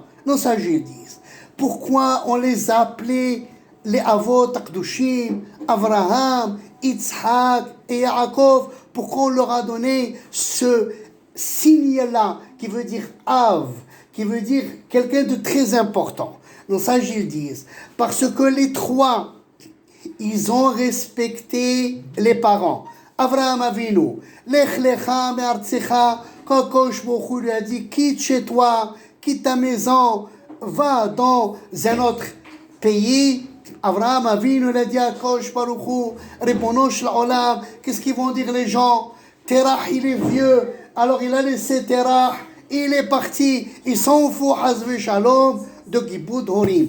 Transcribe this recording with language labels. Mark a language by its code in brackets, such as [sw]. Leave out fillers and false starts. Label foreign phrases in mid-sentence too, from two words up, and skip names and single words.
[fr] Nos sages disent, pourquoi on les appelait les [he] אבות הקדושים, [fr] Avraham, Yitzhak et Yaakov, pourquoi on leur a donné ce signe-là qui veut dire Av, qui veut dire quelqu'un de très important. Nos sages disent, parce que les trois, ils ont respecté les parents. [he] אברהם אבינו לך לך מארצך, [fr] quand [he] הקדוש ברוך הוא [fr] lui a dit, quitte chez toi, quitte ta maison, va dans un autre pays. [he] אברהם אבינו [fr] a dit à [he] הקדוש ברוך הוא רבונו של עולם, [fr] qu'est-ce qu'ils vont dire les gens? Terach, il est vieux, alors il a laissé Terach, il est parti, il s'en fout, [he] חס ושלום, [fr] de [he] כיבוד הורים.